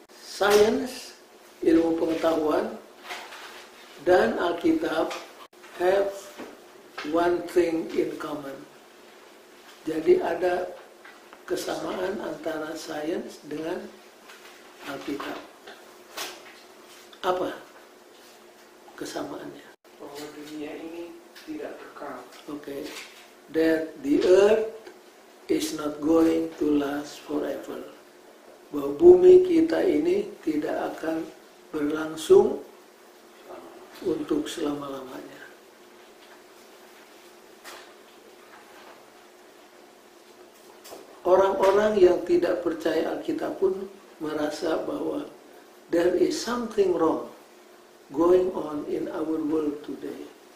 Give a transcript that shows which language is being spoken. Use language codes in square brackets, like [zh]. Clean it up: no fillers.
[en] Science, ilmu pengetahuan, dan Alkitab have one thing in common. [id] Jadi ada kesamaan antara sains dengan Alkitab. Apa kesamaannya? Bahwa dunia ini tidak kekal. [en] Okay. That the earth is not going to last forever. [id] Bahwa bumi kita ini tidak akan berlangsung untuk selama-lamanya. [en] Orang-orang yang tidak percaya Alkitab pun merasa bahwa there is something wrong going on in our world today.